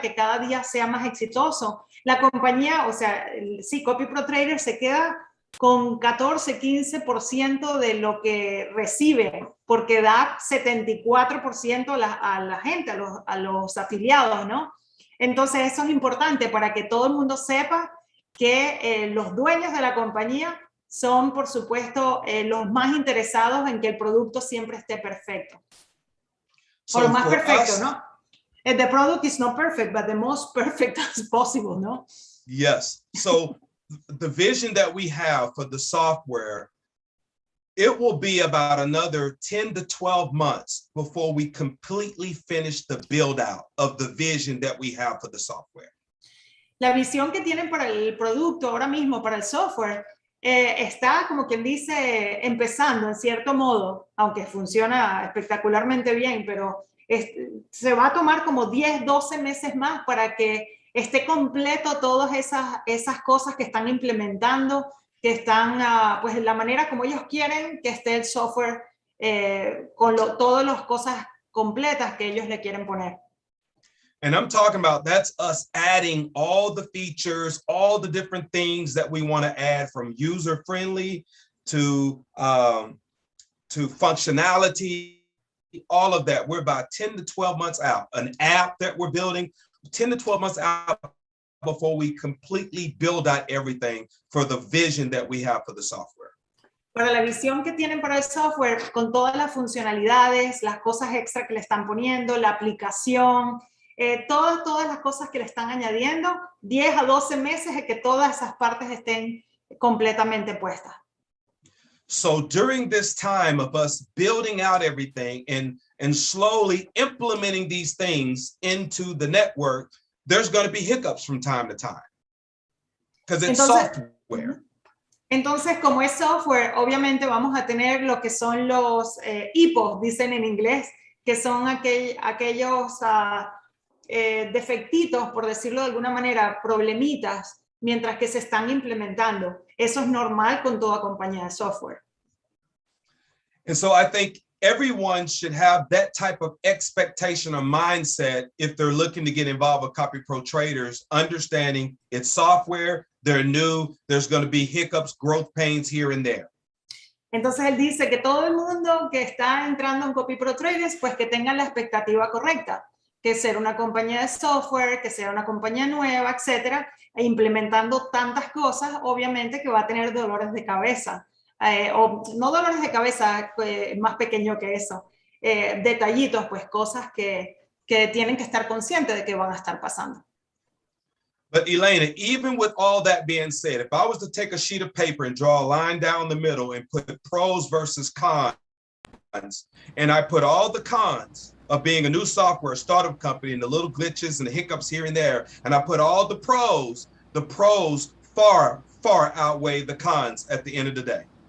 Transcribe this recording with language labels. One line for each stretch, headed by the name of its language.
Spanish: Que cada día sea más exitoso. La compañía, o sea, sí, copyprotraders se queda con 14-15% de lo que recibe, porque da 74% a la gente, a los afiliados, ¿no? Entonces, eso es importante para que todo el mundo sepa que los dueños de la compañía son, por supuesto, los más interesados en que el producto siempre esté perfecto. O lo más perfecto, ¿no?
English: The product is not perfect, but the most perfect as possible, ¿no? Yes. So the vision that we have for the software, it will be about another 10 to 12 months before we completely finish the build out of the vision that we have for the software.
Spanish: La visión que tienen para el producto ahora mismo, para el software, está, como quien dice, empezando en cierto modo, aunque funciona espectacularmente bien, pero se va a tomar como 10, 12 meses más para que esté completo todas esas cosas que están implementando, que están, pues, la manera como ellos quieren que esté el software con todas las cosas completas que ellos le quieren poner.
English: And I'm talking about that's us adding all the features, all the different things that we want to add, from user-friendly to functionality, all of that. We're about 10 to 12 months out. An app that we're building, 10 to 12 months out before we completely build out everything for the vision that we have for the software.
Spanish: Para la visión que tienen para el software, con todas las funcionalidades, las cosas extra que le están poniendo, la aplicación, todas las cosas que le están añadiendo, 10 a 12 meses de que todas esas partes estén completamente puestas.
English: So during this time of us building out everything and slowly implementing these things into the network, there's going to be hiccups from time to time because it's software.
Spanish: Entonces, como es software, obviamente vamos a tener lo que son los hipos, dicen en inglés, que son aquellos defectitos, por decirlo de alguna manera, problemitas, mientras que se están implementando. Eso es normal con toda compañía de software.
English: And so I think everyone should have that type of expectation or mindset if they're looking to get involved with copyprotraders, understanding it's software, they're new, there's going to be hiccups, growth pains here and there.
Spanish: Entonces él dice que todo el mundo que está entrando en copyprotraders, pues que tengan la expectativa correcta, que ser una compañía de software, que sea una compañía nueva, etcétera, e implementando tantas cosas, obviamente que va a tener dolores de cabeza. O no dolores de cabeza, más pequeño que eso, detallitos, pues cosas que tienen que estar conscientes de que van a estar pasando.
English: But Elena, even with all that being said, if I was to take a sheet of paper and draw a line down the middle and put pros versus cons, and I put all the cons of being a new software startup company and the little glitches and the hiccups here and there, and I put all the pros far, far outweigh the cons at the end of the day.